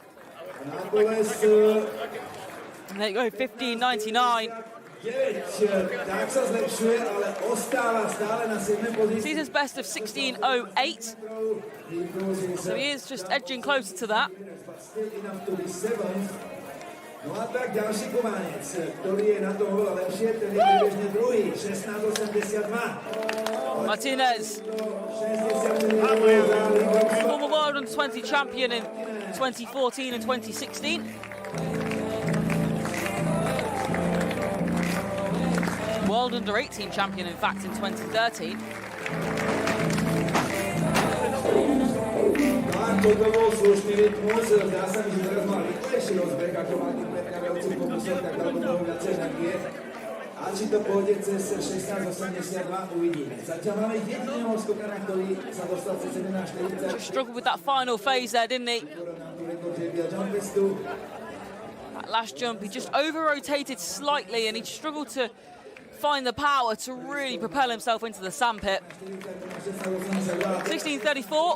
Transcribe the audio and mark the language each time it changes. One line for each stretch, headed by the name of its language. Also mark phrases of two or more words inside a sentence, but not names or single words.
English: And there you go, 15.99. Season's best of 16.08. So he is just edging closer to that.
Slovak: No a tak ďalší Kovanec, ktorý je na tom oveľa lepšie, ten je priebežne druhý, 16.82.
English: Martinez, former World Under-20 champion in 2014 and 2016. World Under-18 champion, in fact, in 2013.
Slovak: Toto bol slušný rytmus, zdá sa mi, že teraz mal rýchlejší rozbeh, ako má tým predkávajúci pokusov, tak dal do toho viacej energie. A či to pôjde cez 16.82, uvidíme. Zatiaľ máme jediného skokana, ktorý sa dostal cez 17.40.
English: Struggled with that final phase there, didn't he? JBL Jump Festu. That last jump, he just over-rotated slightly and he struggled to find the power to really propel himself into the sandpit. 16.34.